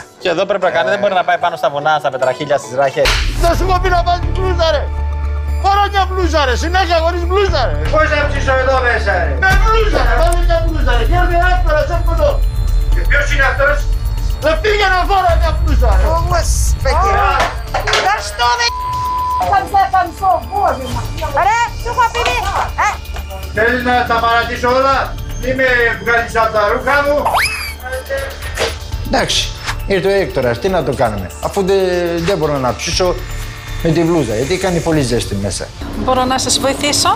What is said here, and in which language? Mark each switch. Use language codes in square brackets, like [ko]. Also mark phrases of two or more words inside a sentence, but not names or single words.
[el] Και εδώ πρέπει να κάνει, δεν μπορεί να πάει πάνω στα βουνά, στα πετραχίλια, στις ράχες. Δεν σου έχω πει να βάλεις μπλούζα ρε. Φορά μια μπλούζα ρε, συνέχεια χωρίς μπλούζα ρε. Πώς θα ψήσω εδώ μέσα ρε. Με μπλούζα ρε, βάλει μια μπλούζα ρε. Και έρθει εύκολα σε αυτό. Και ποιος είναι αυτός? Δεν πήγαινε φορά μια μπλούζα ρε. [ru] Господи! Да что вы, в конце концов, боже мой! [el] Ρε, σου έχω πει, Θέλεις να τα παρατήσω όλα? Μη με βγάλεις από τα ρούχα μου. Εντάξει, ήρθε ο Έκτορας, τι να το κάνουμε. Αφού δεν μπορώ να ψήσω με τη μπλούζα, γιατί κάνει πολύ ζέστη μέσα. Μπορώ να σας βοηθήσω?